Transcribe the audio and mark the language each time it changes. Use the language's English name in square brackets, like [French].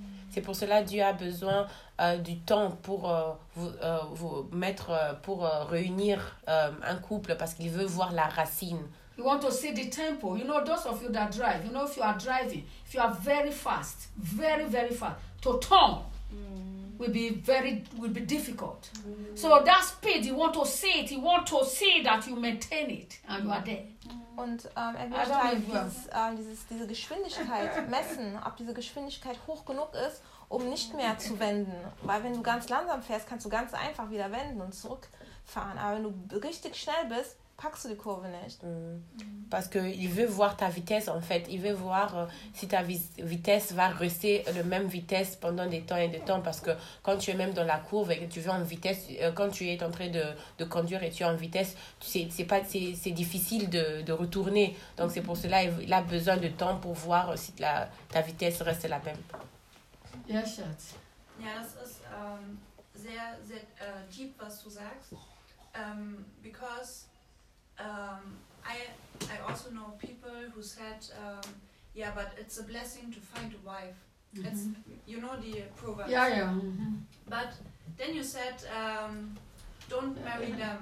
[French] C'est pour cela Dieu a besoin du temps pour vous mettre pour réunir un couple parce qu'il veut voir la racine. [English] You want to see the tempo. You know, those of you that drive, you know, if you are driving, if you are very fast, very, very fast, to turn will be difficult. Mm. So that speed, you want to see it. You want to see that you maintain it and you are there. [German] Und er will diese Geschwindigkeit messen, ob diese Geschwindigkeit hoch genug ist, um nicht mehr zu wenden. Weil wenn du ganz langsam fährst, kannst du ganz einfach wieder wenden und zurückfahren. Aber wenn du richtig schnell bist, packst du die Kurve nicht. [French] Parce que il veut voir ta vitesse en fait. Il veut voir si ta vitesse va rester la même vitesse pendant des temps et des temps. Parce que quand tu es même dans la courbe et que tu vas en vitesse, quand tu es en train de conduire et tu es en vitesse, c'est difficile de retourner. Donc c'est pour cela qu'il a besoin de temps pour voir si ta vitesse reste la même. [English] Yes, Schatz. [German] Ja, das ist sehr, sehr deep, was du sagst. [English] Because I also know people who said, yeah, but it's a blessing to find a wife. Mm-hmm. It's, you know, the proverb. Yeah, yeah. Mm-hmm. But then you said, don't marry them.